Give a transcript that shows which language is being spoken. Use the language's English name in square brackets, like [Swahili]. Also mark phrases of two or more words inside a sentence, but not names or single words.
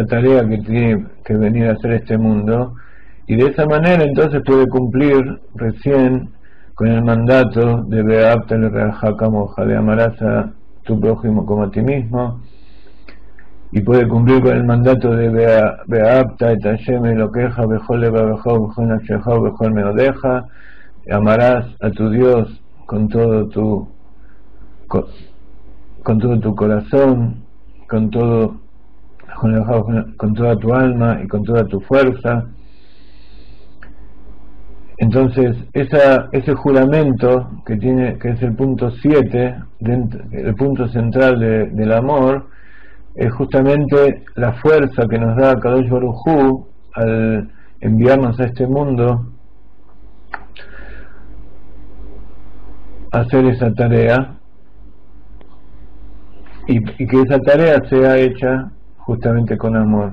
[Spanish] tarea que tiene que venir a hacer este mundo, y de esa manera entonces puede cumplir recién con el mandato de [Hebrew] ואהבת לרעך כמוך, [Spanish] de amarás a tu prójimo como a ti mismo, y puede cumplir con el mandato de [Hebrew] ואהבת את ה' אלהיך בכל לבבך בכל נפשך בכל מאדך, [Spanish] amarás a tu Dios con todo tu corazón, con todo, con toda tu alma y con toda tu fuerza. Entonces ese juramento que es el punto 7, el punto central del amor, es justamente la fuerza que nos da [Hebrew] קדוש ברוך הוא [Spanish] al enviarnos a este mundo a hacer esa tarea, y que esa tarea sea hecha justamente con amor.